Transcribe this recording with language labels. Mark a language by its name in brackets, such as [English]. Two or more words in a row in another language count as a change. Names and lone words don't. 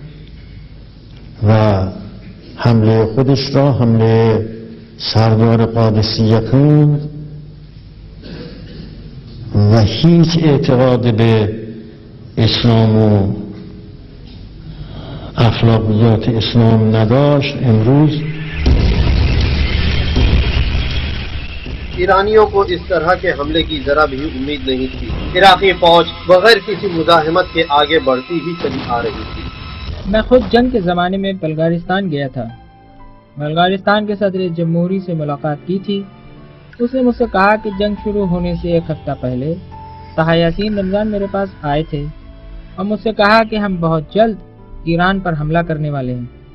[Persian] و حمله خودش را حمله سردار قادسیه خوند و هیچ اعتقاد به اسلام و اخلاقیات اسلام نداشت. امروز [Urdu] ایرانیوں کو اس طرح کے حملے کی ذرا بھی امید نہیں تھی۔ عراقی فوج بغیر کسی مزاحمت کے آگے بڑھتی ہی چلی آ رہی تھی۔ میں خود جنگ کے زمانے میں بلغارستان گیا تھا۔ بلغارستان کے صدر جمہوری سے ملاقات کی تھی۔ اس نے مجھ سے کہا کہ جنگ شروع ہونے سے ایک ہفتہ پہلے طه یاسین رمضان میرے پاس آئے تھے اور مجھ سے کہا کہ ہم بہت جلد ایران پر حملہ کرنے والے ہیں۔